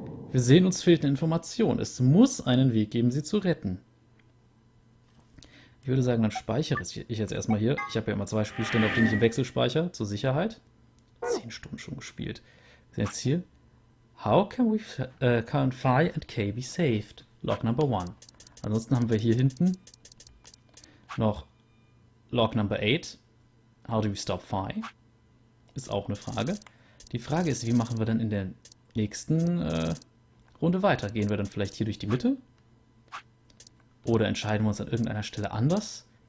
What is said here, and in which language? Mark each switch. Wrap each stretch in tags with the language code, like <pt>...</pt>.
<de>Wir sehen, uns fehlt eine Information. Es muss einen Weg geben, sie zu retten. Ich würde sagen, dann speichere ich jetzt erstmal hier. Ich habe ja immer 2 Spielstände, auf denen ich im Wechsel speichere, zur Sicherheit. 10 Stunden schon gespielt. Wir sind jetzt hier.</de> <en>How can Phi and K be saved? Log Number 1.</en> <de>Ansonsten haben wir hier hinten noch Log Number 8.</de> <en>How do we stop Phi?</en> <de>Ist auch eine Frage. Die Frage ist, wie machen wir dann in der nächsten Runde weiter? Gehen wir dann vielleicht hier durch die Mitte? Oder entscheiden wir uns an irgendeiner Stelle anders?</de>